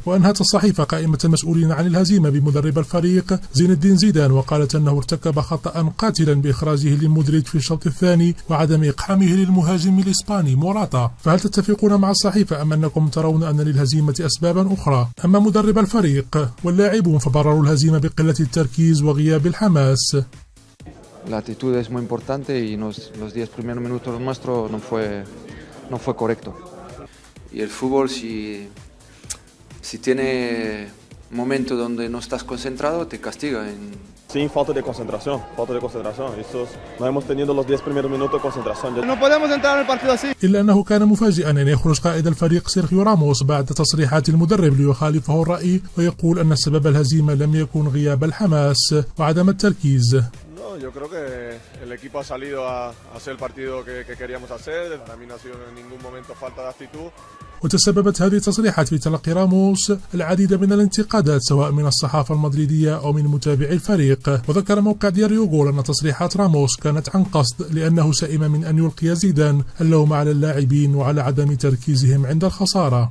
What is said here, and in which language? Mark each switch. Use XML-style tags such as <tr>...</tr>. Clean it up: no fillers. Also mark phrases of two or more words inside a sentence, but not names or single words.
<ar>وأنهت الصحيفة قائمة المسؤولين عن الهزيمة بمدرب الفريق زين الدين زيدان، وقالت أنه ارتكب خطأ قاتلا بإخراجه لمودريتش في الشوط الثاني وعدم إقحامه للمهاجم الإسباني موراتا. فهل تتفقون مع الصحيفة أم أنكم ترون أن للهزيمة أسبابا أخرى؟ أما مدرب الفريق واللاعبون فبرروا الهزيمة بقلة التركيز وغياب الحماس.</ar> <es>La actitud es muy importante y los 10 primeros minutos nuestros no fue correcto. Y el fútbol si tiene momentos donde no estás concentrado te castiga. Sin falta de concentración. No hemos tenido los 10 primeros minutos de concentración. No podemos entrar en el partido así.</es> <ar>إلا أنه كان مفاجئا أن يخرج قائد الفريق سيرخيو راموس بعد تصريحات المدرب ليخالفه الرأي، ويقول أن سبب الهزيمة لم يكن غياب الحماس وعدم التركيز.</ar> <es>Yo creo que el equipo ha salido a hacer el partido que queríamos hacer. Para mí no ha sido en ningún momento falta de actitud.</es> <ar>وتسببت هذه التصريحات في تلقي راموس العديد من الانتقادات سواء من الصحافة المدريدية أو من متابعي الفريق. وذكر موقع دياريو جول أن تصريحات راموس كانت عن قصد، لأنه سئم من أن يلقي زيدان اللوم على اللاعبين وعلى عدم تركيزهم عند الخسارة.</ar>